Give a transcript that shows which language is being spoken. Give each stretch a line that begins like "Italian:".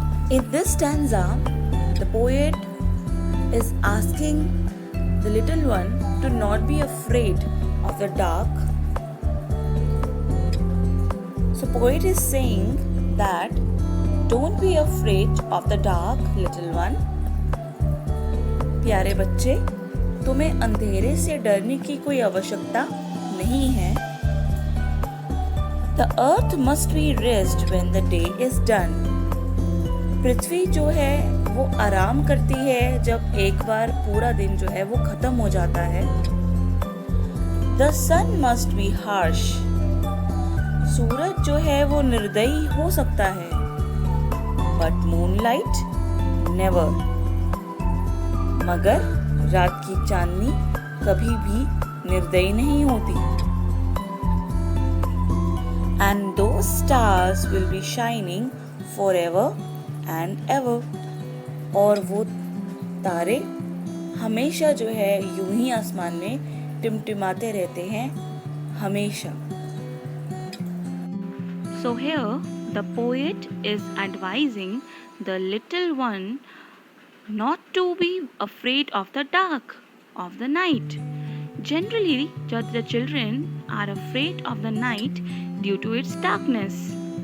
English: In this stanza, the poet is asking the little one to not be afraid of the dark. So poet is saying that don't be afraid of the dark, little one.
Hindi: प्यारे बच्चे, तुम्हें अंधेरे से डरने की कोई आवश्यकता नहीं है.
English: The earth must be rest when the day is done.
Hindi: पृथ्वी जो है वो आराम करती है जब एक बार पूरा दिन जो है वो खत्म हो जाता है.
English: The sun must be harsh.
Hindi: सूरज जो है वो निर्दयी हो सकता है.
English: But moonlight never.
Hindi: मगर रात की चांदनी कभी भी निर्दयी नहीं होती.
English: And those stars will be shining forever and ever.
Hindi: और वो तारे हमेशा जो है यूं ही आसमान में टिमटिमाते रहते हैं हमेशा.
English: So here the poet is advising the little one not to be afraid of the dark, of the night. Generally, the children are afraid of the night due to its darkness.